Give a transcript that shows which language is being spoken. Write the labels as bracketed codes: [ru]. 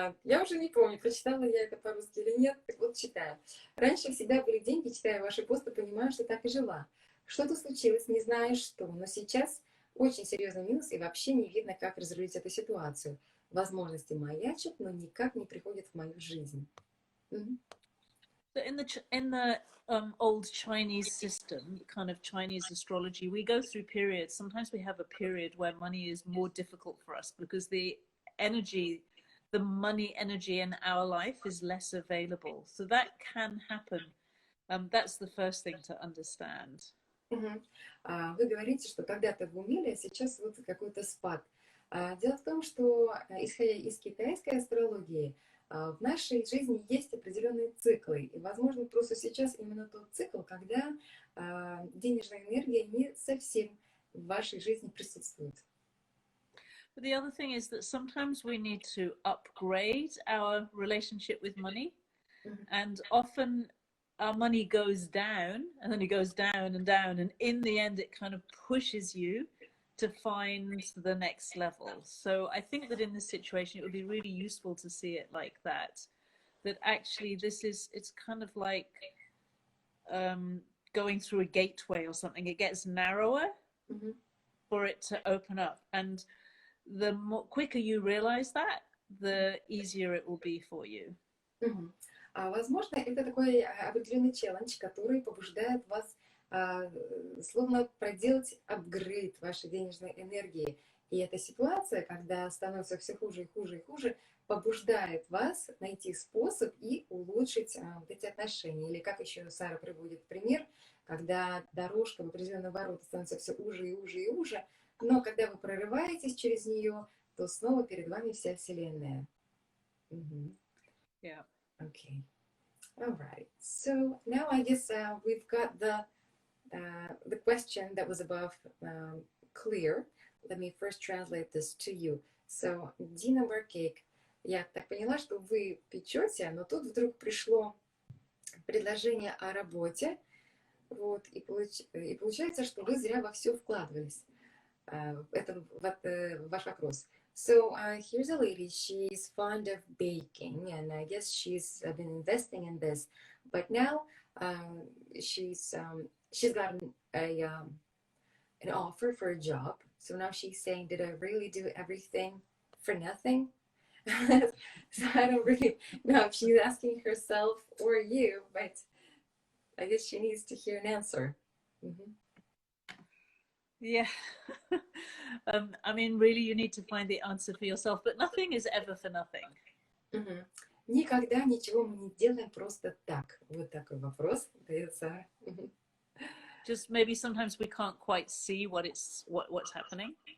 [ru] Я уже не помню, прочитала я это по-русски или нет. Так вот, читаю. Раньше всегда были деньги, читая ваши посты, понимаю, что так и жила. Что-то случилось, не знаю что, но сейчас очень серьезный минус, и вообще не видно, как разрулить эту ситуацию. Возможности маячат, но никак не приходят в мою жизнь. [en] So in the old Chinese system, kind of Chinese astrology, we go through periods. Sometimes we have a period where money is more difficult for us because energy, the money energy in our life is less available. So that can happen. That's the first thing to understand. Мгм. [ru] Вы говорите, что когда-то вы умели, а сейчас вот какой-то спад. Дело в том, что, исходя из китайской астрологии, в нашей жизни есть определенные циклы. И, возможно, просто сейчас именно тот цикл, когда денежная энергия не совсем в вашей жизни присутствует. [en] But the other thing is that sometimes we need to upgrade our relationship with money. Мгм. And often our money goes down and then it goes down and down. And in the end, it kind of pushes you to find the next level. So I think that in this situation, it would be really useful to see it like that. That actually it's kind of like going through a gateway or something. It gets narrower Мгм. for it to open up. And the quicker you realize that, the easier it will be for you. Мгм. [ru] Возможно, это такой определенный челлендж, который побуждает вас словно проделать апгрейд вашей денежной энергии. И эта ситуация, когда становится все хуже и хуже и хуже, побуждает вас найти способ и улучшить вот эти отношения. Или как еще Сара приводит пример, когда дорожка в определенном вороте становится все уже и уже и уже, но когда вы прорываетесь через нее, то снова перед вами вся Вселенная. Мгм. [en] Yeah. Okay. All right. So now I guess we've got the question that was above clear. Let me first translate this to you. [ru] So, Dina Barcake, я так поняла, что вы печете, но тут вдруг пришло предложение о работе, вот, и получается, что вы зря во все вкладывались. Это ваш вопрос. [en] So here's a lady, she's fond of baking, and I guess she's been investing in this, but now she's gotten an offer for a job. So now she's saying, did I really do everything for nothing? So I don't really know if she's asking herself or you, but I guess she needs to hear an answer. Mm-hmm. Yeah. I mean, really, you need to find the answer for yourself, but nothing is ever for nothing. Mm-hmm. [ru] Никогда ничего мы не делаем просто так. Вот такой вопрос дает Сара. Mm-hmm. [en] Just maybe sometimes we can't quite see what's happening.